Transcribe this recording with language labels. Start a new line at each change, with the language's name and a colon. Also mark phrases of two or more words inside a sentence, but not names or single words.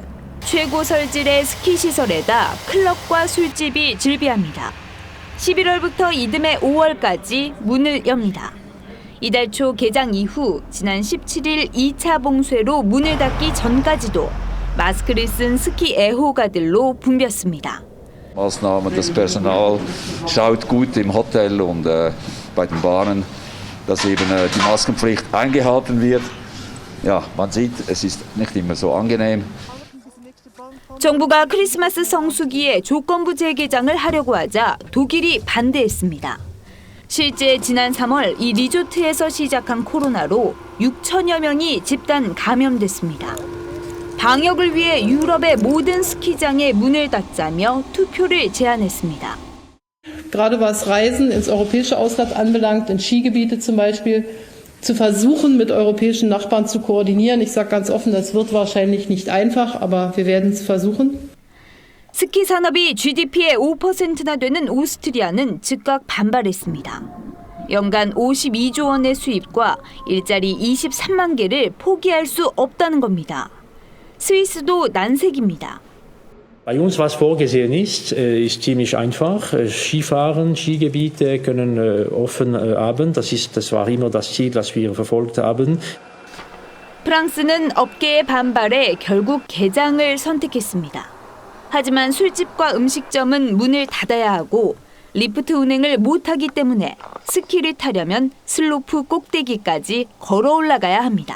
Korean: 최고 설질의 스키 시설에다 클럽과 술집이 즐비합니다. 11월부터 이듬해 5월까지 문을 엽니다. 이달 초 개장 이후 지난 17일 2차 봉쇄로 문을 닫기 전까지도 마스크를 쓴 스키 애호가들로 붐볐습니다.
German: Maßnahmen, das Personal schaut gut im Hotel und bei den Bahnen, dass eben die Maskenpflicht eingehalten wird. Ja, man sieht, es ist nicht immer so angenehm.
Korean: 정부가 크리스마스 성수기에 조건부 재개장을 하려고 하자 독일이 반대했습니다. 실제 지난 3월 이 리조트에서 시작한 코로나로 6천여 명이 집단 감염됐습니다. 방역을 위해 유럽의 모든 스키장에 문을 닫자며 투표를 제안했습니다.
German: Gerade was Reisen ins europäische Ausland anbelangt, in Skigebiete zum Beispiel, zu versuchen, mit europäischen Nachbarn zu koordinieren. Ich sage ganz offen, das wird wahrscheinlich nicht einfach, aber wir werden es versuchen.
Korean: 스키 산업이 GDP의 5%나 되는 오스트리아는 즉각 반발했습니다. 연간 52조 원의 수입과 일자리 23만 개를 포기할 수 없다는 겁니다. 스위스도 난색입니다.
German: Bei uns, was vorgesehen ist ziemlich einfach. Skifahren, Skigebiete können offen haben. Das war immer das Ziel, das wir verfolgt haben.
Korean: 프랑스는 업계의 반발에 결국 개장을 선택했습니다. 하지만 술집과 음식점은 문을 닫아야 하고 리프트 운행을 못하기 때문에 스키를 타려면 슬로프 꼭대기까지 걸어 올라가야 합니다.